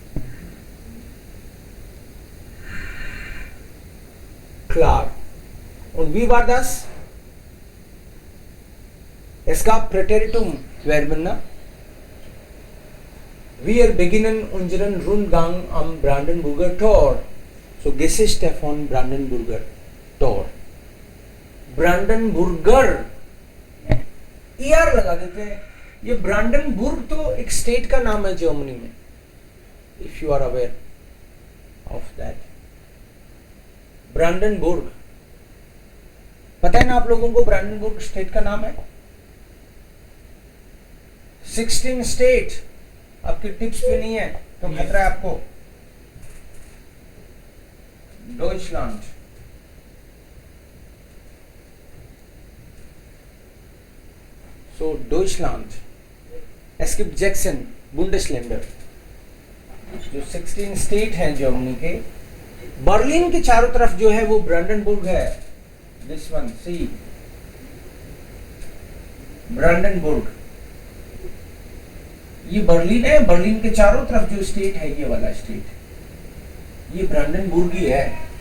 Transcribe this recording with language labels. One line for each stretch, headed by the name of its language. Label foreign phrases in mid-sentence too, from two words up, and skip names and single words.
German: Klar. Und wie war das? Es gab Präteritum, Verben, ne? Wir beginnen unseren Rundgang am Brandenburger Tor. So Geschichte von Brandenburger Tor.
Hindi: Brandenburger ER लगा देते हैं. ये ब्रांडनबुर्ग तो एक स्टेट का नाम है जर्मनी में.
English: If you are aware of that.
Hindi: ब्रांडनबुर्ग, पता है ना आप लोगों को ब्रांडनबुर्ग स्टेट का नाम है. 16 स्टेट. आपकी टिप्स पे नहीं है तो खतरा है आपको. डॉइचलैंड, सो डॉइचलैंड.
German: Es gibt 16 Bundesländer,
Hindi: जो 16 स्टेट हैं जर्मनी के. बर्लिन के चारों तरफ जो है वो ब्रांडनबुर्ग है.
English: this one see Brandenburg.
Hindi: ये बर्लिन है. बर्लिन के चारों तरफ जो स्टेट है, ये वाला स्टेट, ये ब्रांडनबुर्ग ही है.